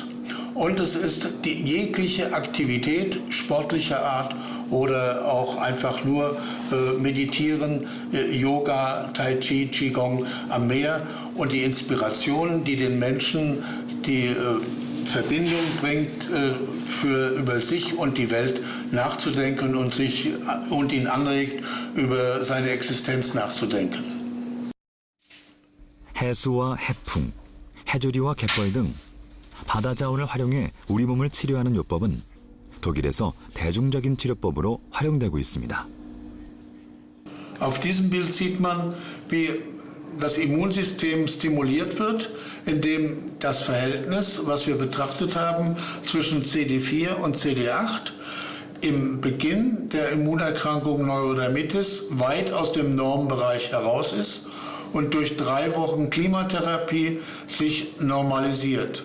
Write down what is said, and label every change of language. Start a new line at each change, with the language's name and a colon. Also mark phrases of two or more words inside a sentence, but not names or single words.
German: Und es ist die jegliche Aktivität sportlicher Art oder auch einfach nur Meditieren, Yoga, Tai Chi, Qigong am Meer und die Inspiration, die den Menschen die Verbindung bringt, über sich und die Welt nachzudenken und ihn anregt, über seine Existenz nachzudenken.
Korean: 해수와 해풍, 해조리와 갯벌 등 바다 자원을 활용해 우리 몸을 치료하는 요법은 독일에서 대중적인 치료법으로 활용되고 있습니다.
German: Auf diesem Bild sieht man, wie das Immunsystem stimuliert wird, indem das Verhältnis, was wir betrachtet haben, zwischen CD4 und CD8 im Beginn der Immunerkrankung Neurodermitis weit aus dem Normbereich heraus ist und durch 3 Wochen Klimatherapie sich normalisiert.